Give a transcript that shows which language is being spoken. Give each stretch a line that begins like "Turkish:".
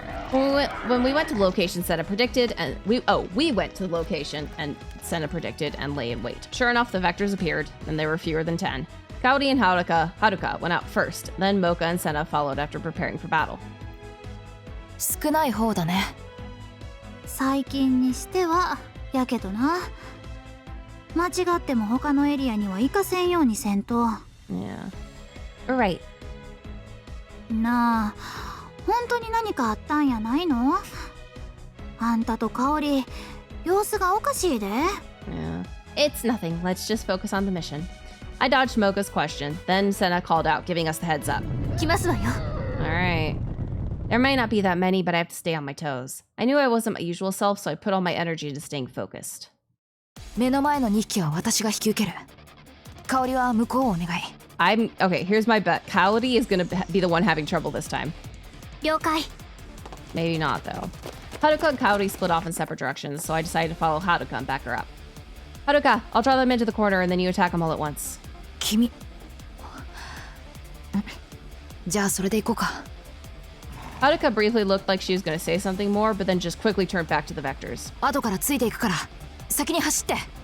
English: When we went to the location Senna predicted, and we went to the location and Senna predicted and lay in wait. Sure enough, the vectors appeared, and there were fewer than 10. Kaori and Haruka went out first, then Mocha and Senna followed after preparing for battle.
Japanese: 少ない方だね。最近にしてはやけどな。間違っても他のエリアには行かせんようにせんと。
English: Yeah. Right.
Japanese: なあ、本当に何かあったんやないの？あんたと香織、様子がおかしいで。
English: Yeah. It's nothing. Let's just focus on the mission. I dodged Mocha's question. Then Senna called out, giving us the heads up.
Japanese: 来ますわよ。
English: Alright. There may not be that many, but I have to stay on my toes. I knew I wasn't my usual self, so I put all my energy into staying focused.
Japanese: 目の前の2匹は私が引き受ける。香織は向こうをお願い。
English: Okay, here's my bet. Kaori is gonna be the one having trouble this time.
Japanese: 了解。
English: Maybe not, though. Haruka and Kaori split off in separate directions, so I decided to follow Haruka and back her up. Haruka, I'll draw them into the corner and then you attack them all at once.
Japanese: 君。じゃあそれで行こうか。
English: Haruka briefly looked like she was going to say something more, but then just quickly turned back to the vectors.
Japanese: 後からついていくから、先に走って。